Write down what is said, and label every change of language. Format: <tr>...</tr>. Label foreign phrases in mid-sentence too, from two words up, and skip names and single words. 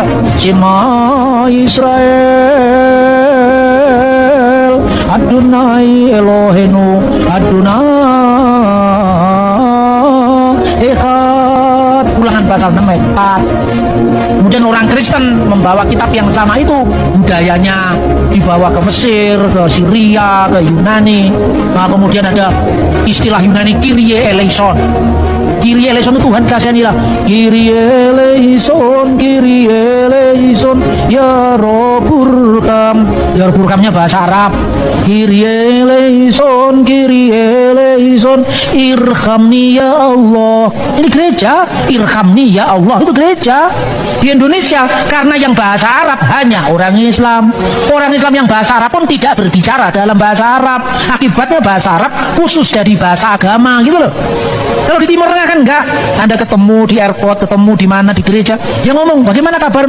<he>שמע ישראל אדוני אלוהינו אדוני אחד.</he> <id>Ulangan pasal 6 ayat 4. Kemudian orang Kristen membawa kitab yang sama itu, budayanya dibawa ke Mesir, ke Syria, ke Yunani. Nah, kemudian ada istilah Yunani</id> <el>Κύριε ἐλέησον. Κύριε ἐλέησον</el> <id>itu Tuhan kasihanilah.</id> <el>Κύριε ἐλέησον, Κύριε ἐλέησον, ya Roburkam.</el> <id>Ya Roburkamnya bahasa Arab.</id> <el>Κύριε ἐλέησον, Κύριε ἐλέησον,</el> <ar>ارحمني يا الله.</ar> <id>Ini gereja,</id> <ar>ارحمني يا الله,</ar> <id>itu gereja. Di Indonesia karena yang bahasa Arab hanya orang Islam. Orang Islam yang bahasa Arab pun tidak berbicara dalam bahasa Arab. Akibatnya bahasa Arab khusus dari bahasa agama gitu loh. Kalau di Timur Tengah kan enggak. Anda ketemu di airport, ketemu di mana di gereja, dia ngomong, "Bagaimana kabarmu?</id>